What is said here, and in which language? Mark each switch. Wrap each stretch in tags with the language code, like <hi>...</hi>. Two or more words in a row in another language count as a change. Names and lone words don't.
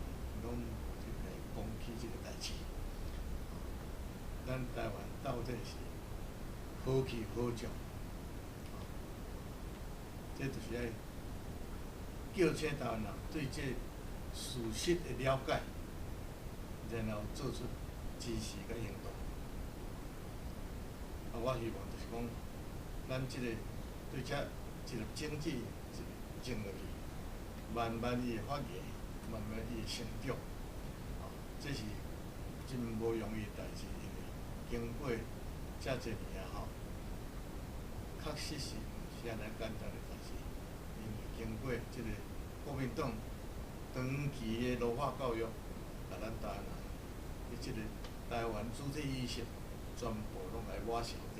<nan>拢就来讲起这个代志，咱台湾到底是好去好种，这就是要叫请台湾人对这事实的了解，然后做出支持甲行动。我希望就是讲，咱这个对这一个经济种落去，慢慢伊会发芽。慢慢伊会成长，这是真无容易的代志，因为经过遮侪年啊，确实是毋是安尼简单的代志。因为经过这个国民党长期的奴化教育，把咱台湾人的这个台湾主体意识全部拢来抹消掉。</nan>